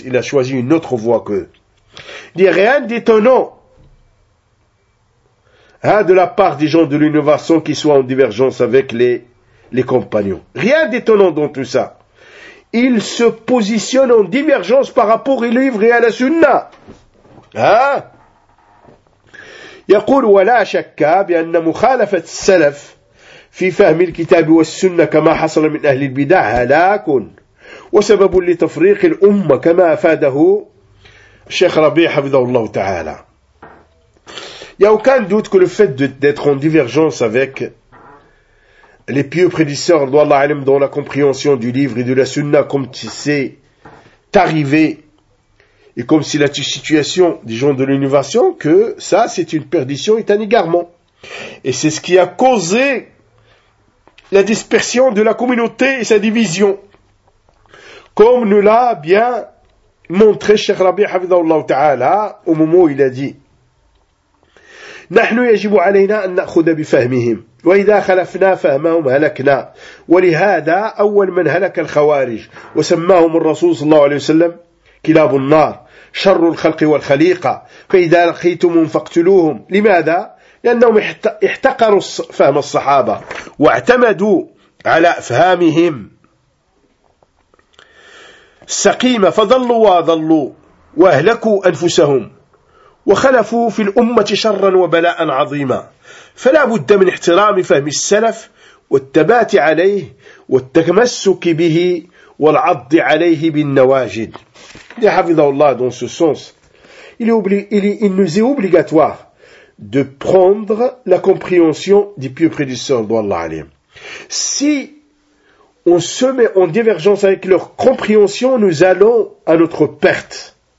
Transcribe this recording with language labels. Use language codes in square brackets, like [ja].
[fr] Il a choisi une autre voie qu'eux. Il n'y a rien d'étonnant. Hein, de la part des gens de l'innovation qui soient en divergence avec les compagnons. Rien d'étonnant dans tout ça. Ils se positionnent en divergence par rapport au livre et à la sunna. Hein? [ar] يقول ولا شك بأن مخالفة السلف في فهم الكتاب والسنة كما حصل من أهل البدع هلاك وسبب لتفريق الأمة كما أفاده الشيخ ربيع حفظه الله تعالى. [fr] Il n'y a aucun doute que le fait d'être en divergence avec les pieux prédisseurs d'Allah Alim dans la compréhension du livre et de la sunna comme c'est arrivé et comme c'est la situation des gens de l'innovation, que ça c'est une perdition et un égarement. Et c'est ce qui a causé la dispersion de la communauté et sa division. Comme nous l'a bien montré Cheikh Rabi Hafidhahullah Ta'ala au moment où il a dit [ar] نحن يجب علينا أن نأخذ بفهمهم وإذا خلفنا فهمهم هلكنا ولهذا أول من هلك الخوارج وسماهم الرسول صلى الله عليه وسلم كلاب النار شر الخلق والخليقة فإذا لقيتمهم فاقتلوهم لماذا؟ لأنهم احتقروا فهم الصحابة واعتمدوا على أفهامهم السقيمة فضلوا وضلوا وأهلكوا أنفسهم وخلفوا في الأمة شرا وبلاء عظيما. فلا بد من احترام فهم السلف والتبات عليه والتمسك به والعض عليه بالنواجد. يا حفظه الله [fr] dans ce sens, il nous est obligatoire de prendre la compréhension des pieux prédécesseurs d'Allah alayhim. Si on se met en divergence avec leur compréhension, nous allons à notre perte.